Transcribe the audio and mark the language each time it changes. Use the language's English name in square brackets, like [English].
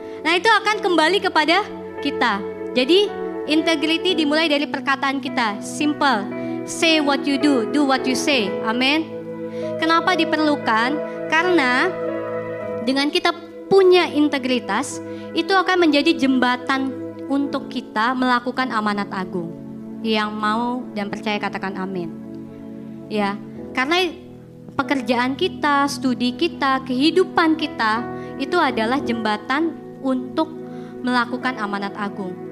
[Indonesian] Nah itu akan kembali kepada kita. Jadi integrity dimulai dari perkataan kita. [English] Simple, say what you do what you say. [Indonesian] Amin. Kenapa diperlukan? Karena dengan kita punya integritas, itu akan menjadi jembatan untuk kita melakukan amanat agung. Yang mau dan percaya katakan amin. Ya, karena pekerjaan kita, studi kita, kehidupan kita itu adalah jembatan untuk melakukan amanat agung.